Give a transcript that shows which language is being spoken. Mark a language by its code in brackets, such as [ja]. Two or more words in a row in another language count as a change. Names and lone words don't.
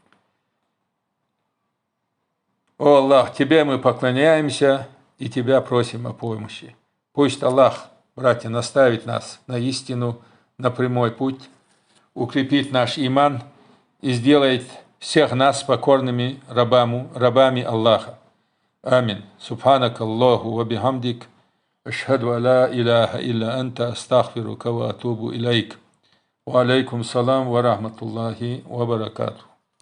[ru] О Аллах, Тебе мы поклоняемся и Тебя просим о помощи. Пусть Аллах, братья, наставит нас на истину, на прямой путь, укрепит наш иман и сделает всех нас покорными рабами Аллаха. Амин. [ar] سبحانك اللهم وبحمدك. أشهد أن لا إله إلا أنت أستغفرك وأتوب إليك وعليكم السلام ورحمة الله وبركاته